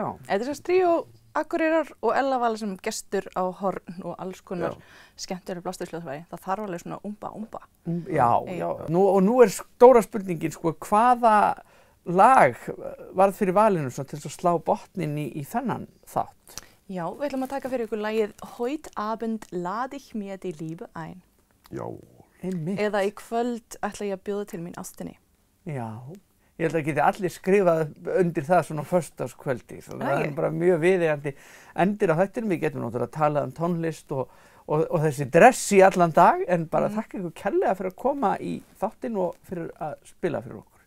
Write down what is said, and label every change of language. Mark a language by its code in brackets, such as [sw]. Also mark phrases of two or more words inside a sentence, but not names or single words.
[is] Þetta Tríó Akureyrar og Ella Vala sem gestur á horn og alls konar skemmtilega blástuðsljóðfæri. Það þarf alveg svona umba. Já. Nú stóra spurningin, sko, hvaða lag varð fyrir valinu til að slá botninn í þennan þátt? Já, við ætlum að taka fyrir ykkur lagið Heute Abend lade ich mir die Liebe ein. Já. Einmitt. Eða í kvöld ætla ég að bjóða til mín ástinni. Já. Ég held að geti allir skrifað undir það svona föstudagskvöldi. Það er bara mjög viðeigandi endir á þættinum. Við getum náttúrulega að tala tónlist og þessi dress í allan dag, en bara þakka ykkur kærlega fyrir að koma í þáttinn og fyrir að spila fyrir okkur.